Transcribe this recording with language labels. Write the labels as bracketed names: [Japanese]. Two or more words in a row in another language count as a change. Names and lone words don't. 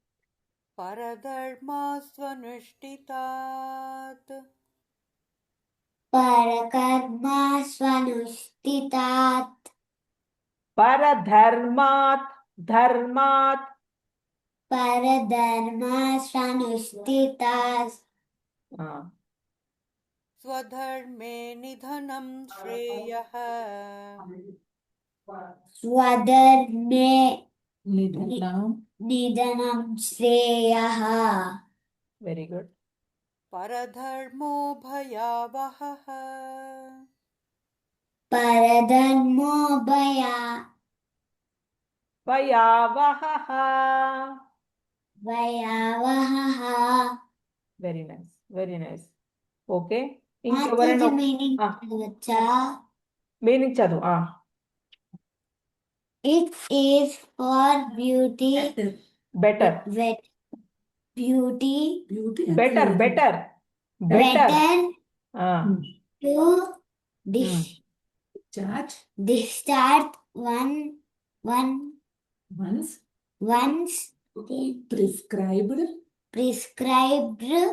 [Sanskrit] परधर्मास्वनुष्ठितात् పరకర్మస్వనుష్ఠితాత్. పరధర్మాత్. ధర్మాత్. పరధర్మస్వనుష్ఠితాత్. स्वधर्मे निधनं श्रेयः స్వధర్మే నిధనం శ్రేయః. [English] very good. [Sanskrit] परधर्मो भयावहः. పరధర్మో భయావహః. భయావహః. [English] very nice, very nice. okay, ఇంకెవరైనా [Telugu] మీనింగ్ చదవచ్చా? మీనింగ్ చదువు. [English] it is for beauty. బెటర్. బ్యూటీ. better better better. better to discharge one's prescribed